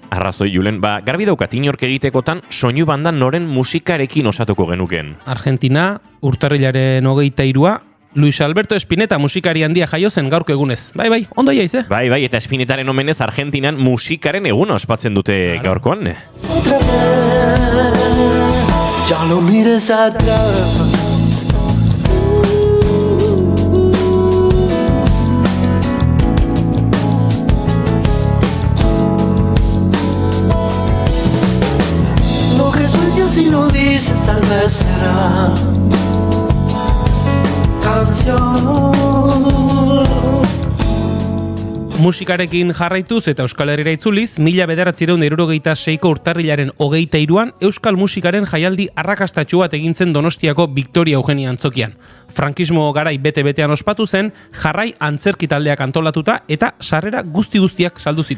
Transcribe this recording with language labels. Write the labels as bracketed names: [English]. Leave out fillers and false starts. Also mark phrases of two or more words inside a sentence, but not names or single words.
[Basque] Arrazoi Julen, garbi daukat inork egitekotan soinu bandan noren musikarekin osatuko genukeen. Argentina, urtarrilaren 23a, Luis Alberto Spinetta musikari handia jaio zen gaurko egunez. Bai, ondo jaiz, eh? Bai, eta Spinetaren omenez Argentinan musikaren eguna ospatzen dute gaurkoan. [Spanish] Otra vez, ya no mires atrás. Lo que sueñas y lo dices tal vez será canción. [Basque] Musikarekin jarraituz eta Euskal Herrira itzuliz, 1976ko urtarrilaren 23an Euskal Musikaren jaialdi arrakastatsu bat egin zen Donostiako Victoria Eugenia antzokian. Frankismo garai bete-betean ospatu zen, jarrai antzerki taldeak antolatuta eta sarrera guztiak saldu ziren.